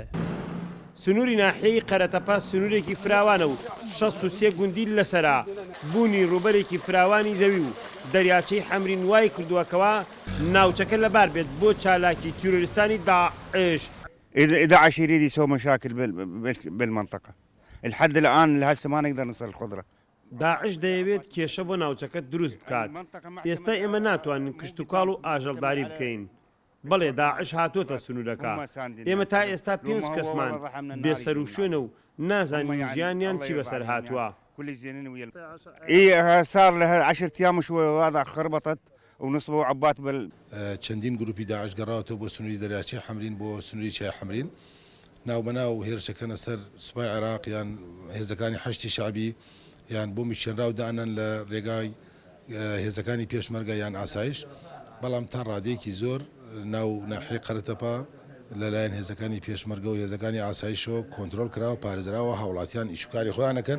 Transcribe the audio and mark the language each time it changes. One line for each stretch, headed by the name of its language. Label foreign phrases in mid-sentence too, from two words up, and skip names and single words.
Central Kurdish: سنووری ناحیەی قەرەتەپە سنوورێکی فراوانە و 63 گوندی لەسەرا بوونی ڕوبەرێکی فراوانی زەوی و دەریاچەی حەمرین وای کردووەکەوە ناوچەکە لەبار بێت بۆ چالاکی تیرۆریستانی داعش.
Arabic: داعش يريد يسوي مشاكل بالمنطقة لحد الآن لهسه ما نقدر نصل القدرة.
Central Kurdish: داعش دەیەوێت کێشە بۆ ناوچەکە دروست بکات. ئێستا ئێمە ناتوانین کشتتوکاڵ و ئاژەڵداری بکەین. بەڵێ داعش هاتوۆتە سنوورەکە. ئێمە تا ئێستا 5 کەسمان بێسەر و شوێنە و نازانین ژیانیان چی بەسەر هاتووە.
Arabic: صار لها 10 أيام شوي وهذا خربطت ونصبوا عبات
Central Kurdish: چەندین گروپی داعش گەڕاوەوە بۆ سنووری دەریاچەی حەمرین بۆ سنووری چای حەمرین ناوبەناو هێرشەکەنە سەر سوپای عێراق یان هێزەکانی حەشتی شعبی یان بۆ میشێنراو دانن لە ڕێگای هێزەکانی پێشمەرگە یان ئاسایش بەڵام تا ڕادەیەکی زۆر ناو ناحیەی قەرەتەپە لەلایەن هێزەکانی پێشمەرگە و هێزەکانی ئاسایشەوە کۆنتترۆل کراوە پارێزراوە هاوڵاتیان ئیشوکاری خۆیانەکەن.